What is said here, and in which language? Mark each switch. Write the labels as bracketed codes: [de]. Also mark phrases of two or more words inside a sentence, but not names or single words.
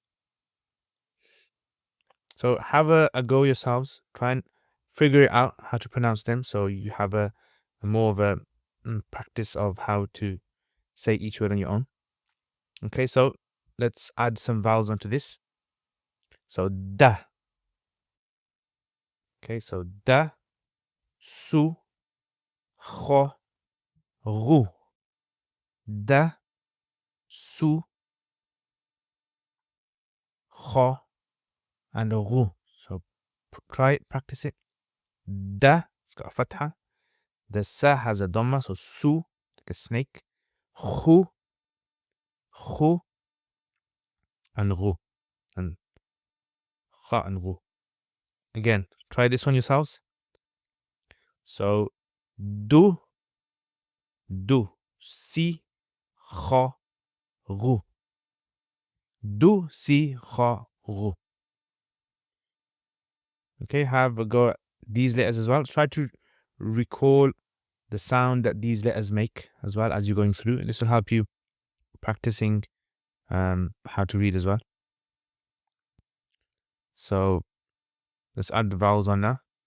[en] So have a go yourselves. Try and figure it out how to pronounce them. So you have a more of a practice of how to say each word on your own. Okay, so let's add some vowels onto this. So da. Okay, so da, su, kho, ru. Da, su, kho, and ru. So try it, practice it. Da, it's got a fatha. The sa has a dhamma, so su, like a snake. Khu, khu, and ru. And kha and ru. Again, try this one yourselves. So do, si, kha, ru. Do, si, kha, ru. Okay, have a go at these letters as well. Try to recall the sound that these letters make as well as you're going through. And this will help you practicing how to read as well. So let's add the vowels on now.